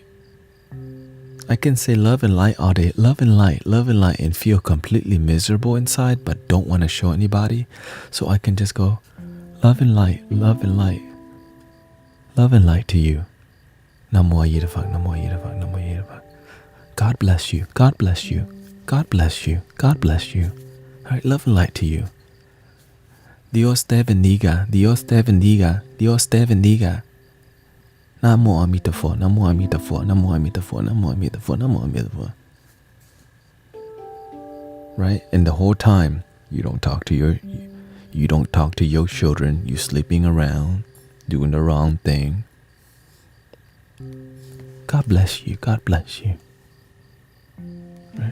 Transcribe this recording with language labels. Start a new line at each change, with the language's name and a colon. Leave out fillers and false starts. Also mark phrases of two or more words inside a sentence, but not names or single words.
English: I can say love and light all day, love and light, and feel completely miserable inside, but don't want to show anybody. So I can just go, love and light, love and light, love and light to you. Namo Yidafak, Namo Yidafak, Namo Yidafak. God bless you, God bless you, God bless you, God bless you. All right, love and light to you.
Spanish: Dios te bendiga, Dios te bendiga, Dios te bendiga.
Sanskrit: Namo Amitabha, Namo Amitabha, Namo Amitabha, Namo Amitabha, Namo Amitabha.
English: Right? And the whole time, you don't talk to your children, you sleeping around, doing the wrong thing. God bless you, God bless you. Right?